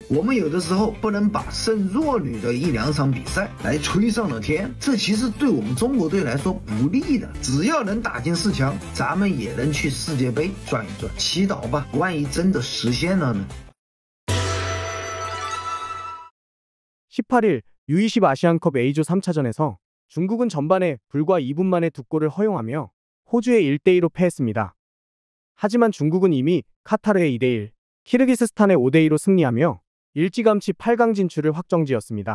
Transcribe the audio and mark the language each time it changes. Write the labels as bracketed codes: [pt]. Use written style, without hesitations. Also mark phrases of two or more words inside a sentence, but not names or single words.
[zh] 我们有的时候不能把胜弱女的一两场比赛来吹上了天，这其实对我们中国队来说不利的。只要能打进4强，咱们也能去世界杯转一转。祈祷吧，万一真的实现了呢？ [ko] 18일 U20 아시안컵 A조 3차전에서 중국은 전반에 불과 2분 만에 2골을 허용하며 호주에 1대2로 패했습니다. 하지만 중국은 이미 카타르에 2대1, 키르기스스탄에 5대2로 승리하며 일찌감치 8강 진출을 확정지었습니다.